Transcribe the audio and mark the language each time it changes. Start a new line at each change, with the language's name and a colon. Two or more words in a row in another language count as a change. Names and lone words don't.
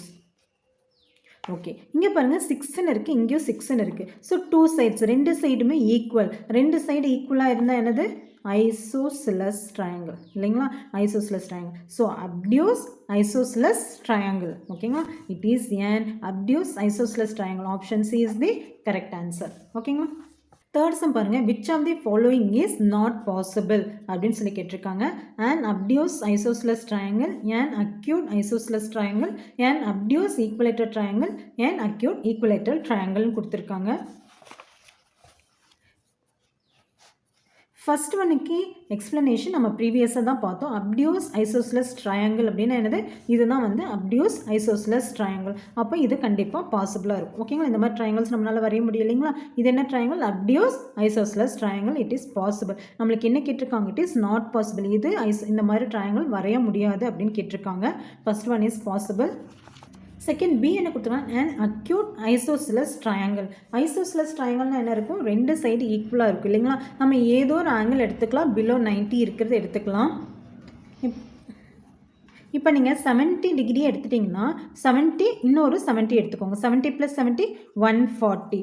Tamil: ஓகே, இங்கே பாருங்கள் 6ன்னு இருக்குது, இங்கேயும் 6ன்னு இருக்குது.
English: so 2 sides,
Tamil: ரெண்டு சைடுமே ஈக்குவல். ரெண்டு சைடு ஈக்குவலாக இருந்தால் என்னது?
English: isosceles triangle
Tamil: இல்லைங்களா,
English: isosceles triangle. so obtuse isosceles triangle. ஓகேங்களா, it is an obtuse isosceles triangle. option C is the correct answer. ஓகேங்களா, third sum பாருங்கள். which of the following is not possible
Tamil: அப்படின்னு சொல்லி கேட்டிருக்காங்க.
English: an obtuse isosceles triangle, an acute isosceles triangle, an obtuse equilateral triangle, an acute equilateral triangle கொடுத்துருக்காங்க.
Tamil: ஃபர்ஸ்ட் ஒன்னுக்கு எக்ஸ்ப்ளனேஷன் நம்ம ப்ரீவியஸாக தான் பார்த்தோம்.
English: obtuse isosceles triangle
Tamil: அப்படின்னா என்னது? இதுதான் வந்து
English: obtuse isosceles triangle.
Tamil: அப்போ இது கண்டிப்பாக பாசிபிளாக இருக்கும். ஓகேங்களா, இந்த மாதிரி ட்ரையாங்கிள்ஸ் நம்மளால் வரைய முடியும் இல்லைங்களா. இது என்ன
English: triangle? obtuse isosceles triangle. it is possible.
Tamil: நம்மளுக்கு என்ன கேட்டிருக்காங்க?
English: it is not possible.
Tamil: இது இந்த மாதிரி ட்ரையாங்கிள் வரைய முடியாது அப்படின்னு கேட்டிருக்காங்க.
English: first one is possible. second B
Tamil: என்ன கொடுத்துருக்காங்க?
English: an acute isosceles triangle. isosceles triangle
Tamil: என்ன இருக்கும்? ரெண்டு சைடு ஈக்குவலாக இருக்கும் இல்லைங்களா. நம்ம ஏதோ ஒரு ஆங்கிள் எடுத்துக்கலாம், பிலோ 90 இருக்கிறது எடுத்துக்கலாம். இப்போ நீங்கள் 70 டிகிரி எடுத்துட்டிங்கன்னா 70 இன்னொரு 70 எடுத்துக்கோங்க. 70 + 70 140.